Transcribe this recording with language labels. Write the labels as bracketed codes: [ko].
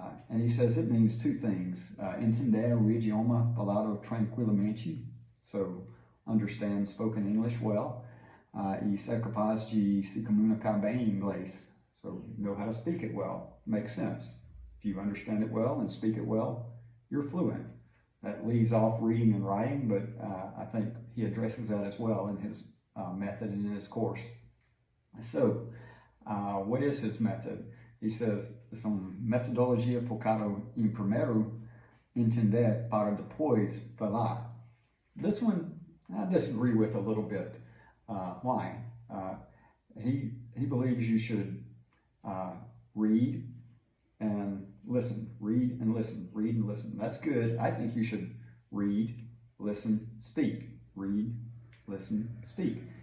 [en] And he says it means two things: [pt] entender o idioma falado tranquilamente, [en] so understand spoken English well, [pt] e ser capaz de se comunicar bem em inglês, [en] so know how to speak it well. Makes sense. If you understand it well and speak it well, you're fluent. That leaves off reading and writing, but I think he addresses that as well in his method and in his course. So, what is his method? He says, [pt] são metodologia focada em primeiro entender para depois falar. [en] This one I disagree with a little bit. Why? He believes you should read and listen, read and listen, read and listen. That's good. I think you should read, listen, speak, read, listen, speak.